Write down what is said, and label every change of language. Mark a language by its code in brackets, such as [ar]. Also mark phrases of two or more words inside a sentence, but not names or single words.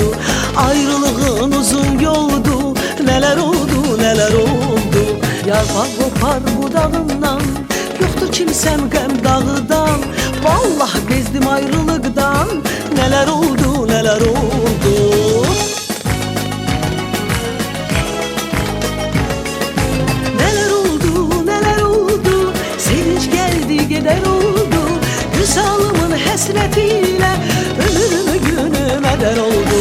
[tr] Ayrılığın uzun yoldu, neler oldu, neler oldu. [az] Yarpaq qopar budağından, yoxdur kimsəm qəm dağıdan. Vallahi bezdim ayrılıqdan, [tr] neler oldu, neler oldu. Neler oldu, neler oldu, sevinç geldi gider oldu. Güzalımın həsretiyle ömrümü günüme der oldu.